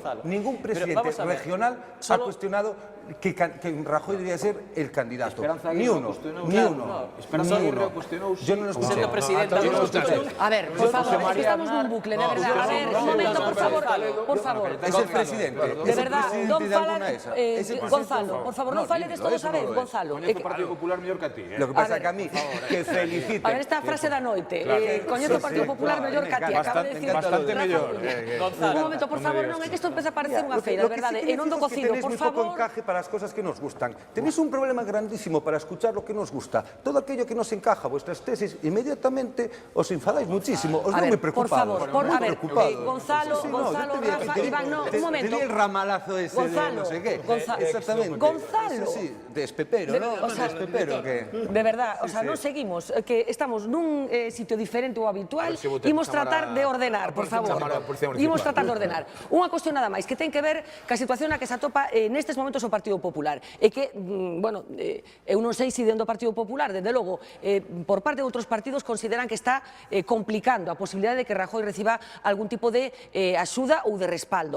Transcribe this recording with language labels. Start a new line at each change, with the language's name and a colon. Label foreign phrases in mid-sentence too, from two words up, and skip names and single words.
Spanish: Ningún presidente regional ha cuestionado que Rajoy debía ser el candidato. Ni uno. Yo no los siendo presidenta de los... A ver, por favor, es que estamos en un bucle, de verdad. A ver, un momento, por favor. Es el presidente. De verdad,
Galician: non falan... Gonzalo, por favor, non faledes todos a vez, Gonzalo. Coñezo o Partido Popular mellor que a ti.
Spanish: Lo que pasa
Galician: é que a mí, que feliciten. A ver, esta frase da noite. Coñezo o Partido Popular mellor que a ti.
Spanish: Acaba de decir...
Galician: Bastante mellor. Un momento, por favor, non, é que isto empeza a parecer unha feira, de verdade. E non do cocido, por favor.
Spanish: Encaje para las cosas que nos gustan. Tenéis un problema grandísimo para escuchar lo que nos gusta. Todo aquello que nos encaja vuestras tesis, inmediatamente os enfadáis muchísimo. Os veo muy preocupados. Por favor, a ver, Gonzalo, Rafa, Iván, no, un momento. Te di el ramalazo ese de no sé qué. Exactamente. Gonzalo. Sí, de espepero, ¿no? O sea, espepero que... De verdad, o sea,
Galician: non seguimos, que estamos nun sitio diferente ao habitual, imos tratar de ordenar, por favor. Imos tratar de ordenar. Unha cuestión nada máis, que ten que ver ca situación na que se atopa nestes momentos o Partido Popular. E que, bueno, eu non sei se dentro do Partido Popular, desde logo, por parte de outros partidos consideran que está complicando a posibilidade de que Rajoy reciba algún tipo de axuda ou de respaldo.